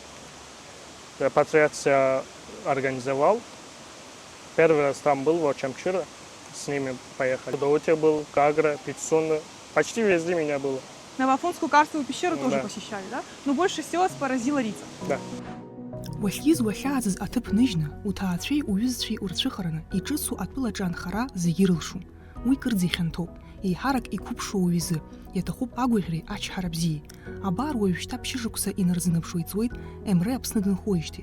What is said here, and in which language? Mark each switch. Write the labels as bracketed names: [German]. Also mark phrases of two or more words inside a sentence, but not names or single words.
[Russian] Патриация организовал. Первый раз там был в Очамчире. С ними поехали. В Гудауте был, Кагра, Пицунда. Почти везде меня было. На Афонскую карстовую пещеру тоже посещали, да? Но больше всего вас поразила Рица. Да. [Abkhazian] Уахьиз уахьааӡаз аҭыԥ ныжьны, уҭаацәеи уҩызцәеи урцәыхараны иҿыцу атәылаҿы анхара зегьы ирылшом. Уи кырӡа ихьанҭоуп, еиҳарак иқәыԥшуа уҩызы, иаҭахуп агәаӷьреи ачҳара бзиеи. Абар уажәшьҭа ԥшьышықәса инарзынаԥшуа иҵуеит Емре Аԥсны дынхоижьҭеи.